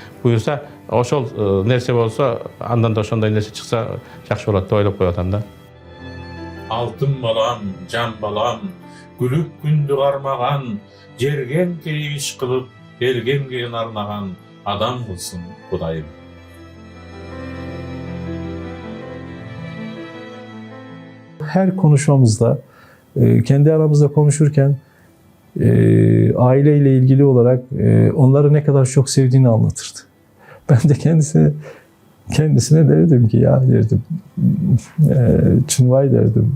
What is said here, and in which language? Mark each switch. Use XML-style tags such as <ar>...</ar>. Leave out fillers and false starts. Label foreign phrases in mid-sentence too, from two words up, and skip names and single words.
<ky>Буюрса ошол нерсе болсо андан да ошондой нерсе чыкса жакшы болот деп ойлоп коюп атам да. Алтын балам, жан балам, күлүп күндү кармаган, жерген кейиш кылып, элгемге арнаган адам кылсын Кудайым.</ky> <tr>Her konuşmamızda, kendi aramızda konuşurken aileyle ilgili olarak onları ne kadar çok sevdiğini anlatırdı. Ben de kendisine derdim ki ya derdim, Çınvay derdim.</tr>